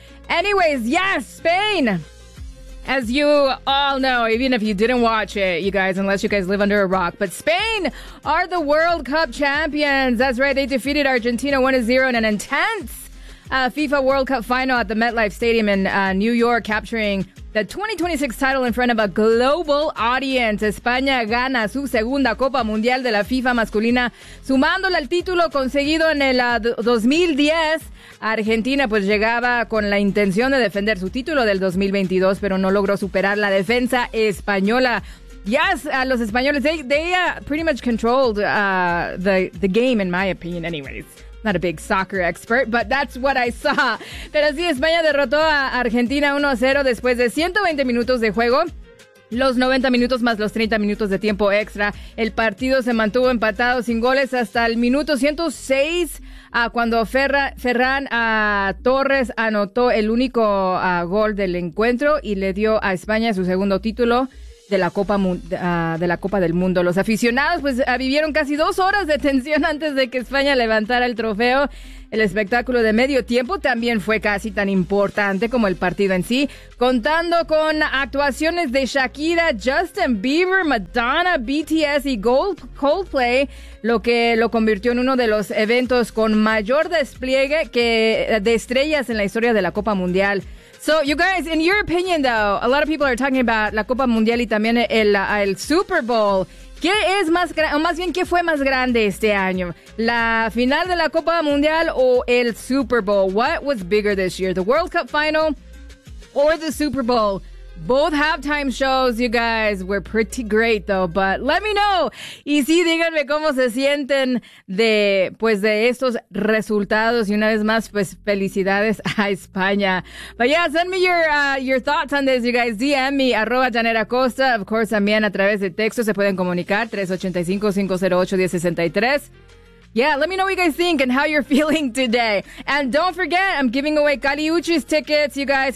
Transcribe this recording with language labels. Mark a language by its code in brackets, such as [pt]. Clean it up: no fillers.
[en] Anyways, yes, Spain. As you all know, even if you didn't watch it, you guys, unless you guys live under a rock. But Spain are the World Cup champions. That's right. They defeated Argentina 1-0 in an intense FIFA World Cup final at the MetLife Stadium in New York, capturing the 2026 title in front of a global audience. [es] España gana su segunda Copa Mundial de la FIFA masculina, sumándole al título conseguido en el 2010. Argentina pues llegaba con la intención de defender su título del 2022, pero no logró superar la defensa española. [en] Yes, [es] los españoles, [en] they pretty much controlled the game, in my opinion, anyways. Not a big soccer expert, but that's what I saw. [es] Pero sí, España derrotó a Argentina 1-0 después de 120 minutos de juego. Los 90 minutos más los 30 minutos de tiempo extra. El partido se mantuvo empatado sin goles hasta el minuto 106, cuando Ferran Torres anotó el único gol del encuentro y le dio a España su segundo título de la Copa del Mundo. Los aficionados pues vivieron casi dos horas de tensión antes de que España levantara el trofeo. El espectáculo de medio tiempo también fue casi tan importante como el partido en sí, contando con actuaciones de Shakira, Justin Bieber, Madonna, BTS y Coldplay, lo que lo convirtió en uno de los eventos con mayor despliegue de estrellas en la historia de la Copa Mundial. [en] So, you guys, in your opinion, though, a lot of people are talking about [es] la Copa Mundial y también el Super Bowl. ¿Qué es más grande, o más bien, qué fue más grande este año? ¿La final de la Copa Mundial o el Super Bowl? [en] What was bigger this year, the World Cup final or the Super Bowl? Both halftime shows, you guys, were pretty great, though, but let me know. [es] Y sí, díganme cómo se sienten de estos resultados. Y una vez más, pues, felicidades a España. [en] But yeah, send me your thoughts on this, you guys. DM me, @JanetAcosta. Of course, [es] también a través de texto se pueden comunicar, 385-508-1063. [en] Yeah, let me know what you guys think and how you're feeling today. And don't forget, I'm giving away Cali Uchis tickets, you guys.